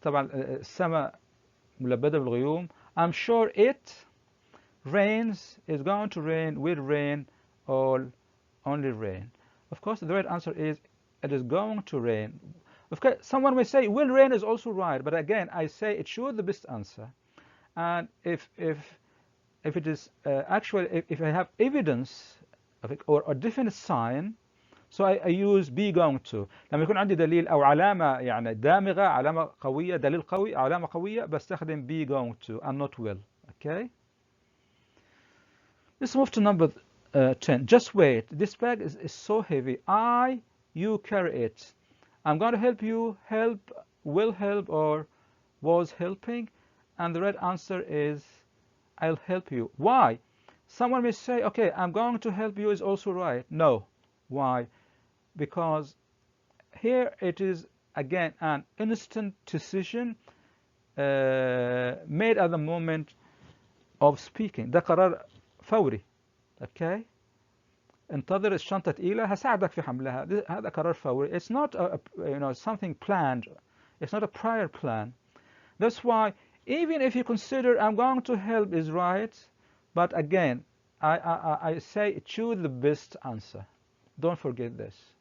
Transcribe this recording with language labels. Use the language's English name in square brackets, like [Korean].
[Arabic] طبعا السماء ملبدة بالغيوم. [English] I'm sure it rains, is going to rain, will rain, or only rain. Of course, the right answer is it is going to rain. Of course, someone may say will rain is also right, but again, I say it should the best answer. And if it is actually if I have evidence of it or a definite sign, So I use be going to. [Arabic] لما يكون عندي دليل أو علامة يعني دامغة، علامة قوية، دليل قوي، علامة قوية، بستخدم [English] be going to and not will. Okay. Let's move to number 10. Just wait. This bag is so heavy. You carry it. I'm going to help you. Help, will help, or was helping. And the right answer is I'll help you. Why? Someone may say, okay, I'm going to help you is also right. No. Why? Because here it is again an instant decision made at the moment of speaking. [Arabic] ده قرار فوري. [English] Okay. [Arabic] انتظر الشنطة تقيلة هساعدك في حملها. هذا قرار فوري. [English] It's not something planned. It's not a prior plan. That's why even if you consider I'm going to help is right, but again I say choose the best answer. Don't forget this.